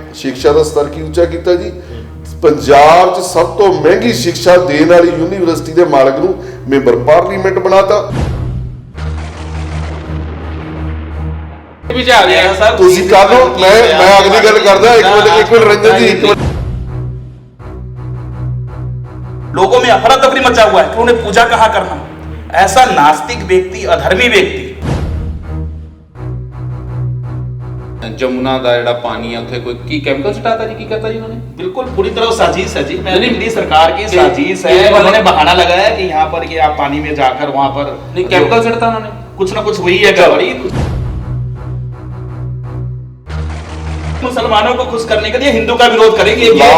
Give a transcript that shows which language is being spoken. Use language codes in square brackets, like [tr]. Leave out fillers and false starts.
[pa] ਸਿੱਖਿਆ ਦਾ ਸਤਰ ਕੀ ਉੱਚਾ ਕੀਤਾ ਜੀ? ਪੰਜਾਬ 'ਚ ਸਭ ਤੋਂ ਮਹਿੰਗੀ ਸਿੱਖਿਆ ਦੇਣ ਵਾਲੀ ਯੂਨੀਵਰਸਿਟੀ ਦੇ ਮਾਲਕ ਨੂੰ ਮੈਂਬਰ ਪਾਰਲੀਮੈਂਟ ਬਣਾਤਾ। ਤੁਸੀਂ ਕਰ ਲਓ, ਮੈਂ ਅਗਲੀ ਗੱਲ ਕਰਦਾ। ਇੱਕ ਮਿੰਟ ਰੰਜਨ जी, ਇੱਕ मिनट। [hi] लोगों में अफरा तफरी मचा हुआ है कि उन्हें पूजा कहाँ करना। ऐसा नास्तिक व्यक्ति, अधर्मी व्यक्ति, [pa] जमुना ਦਾ ਜਿਹੜਾ ਪਾਣੀ ਹੈ ਉੱਥੇ ਕੋਈ ਕੀ ਕੈਮੀਕਲ ਸਟਾਤਾ ਜੀ? ਕੀ ਕਰਤਾ जी उन्होंने? [hi] बिल्कुल पूरी तरह साजिश है जी। दिल्ली सरकार की साजिश है। उन्होंने बहाना लगाया कि यहाँ पर ये आप पानी में जाकर वहां पर नहीं केमिकल सड़ता उन्होंने, कुछ ना कुछ हुई है गड़बड़ी। मुसलमानों को खुश करने के लिए हिंदू का विरोध करेंगे।